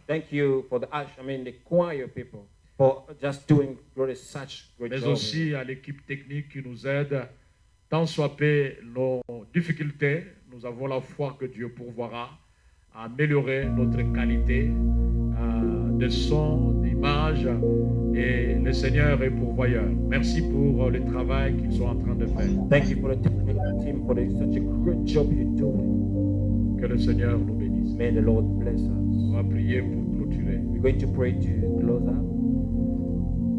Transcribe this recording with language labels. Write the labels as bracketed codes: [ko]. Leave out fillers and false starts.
[en] Thank you for the choir people for just doing such great [fr] Mais [en] job. [fr] aussi à l'équipe technique qui nous aide. Tant soit peu nos difficultés, nous avons la foi que Dieu pourvoira à améliorer notre qualité de son, d'image, et le Seigneur est pourvoyeur. Merci pour le travail qu'ils sont en train de faire. [en] Thank you for the technical team for such a great job you're doing. [fr] Que le Seigneur nous bénisse. [en] May the Lord bless us. [fr] On va prier pour clôturer. [en] We're going to pray to close up.